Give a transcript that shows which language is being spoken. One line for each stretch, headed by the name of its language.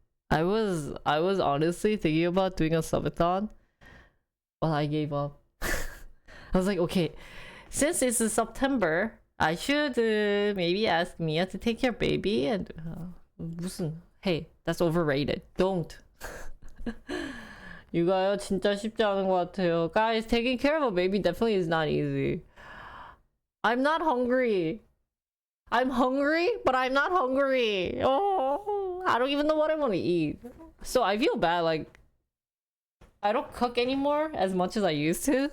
English: I was honestly thinking about doing a subathon, but I gave up. I was like, okay, since it's September, I should maybe ask Mia to take care of baby and
Korean: 무슨
English: hey, that's overrated. Don't.
Korean: 이거요 진짜 쉽지 않은 것 같아요.
English: Guys, taking care of a baby definitely is not easy. I'm not hungry. I'm hungry, but I'm not hungry. Oh, I don't even know what I want to eat. So I feel bad, like I don't cook anymore as much as I used to.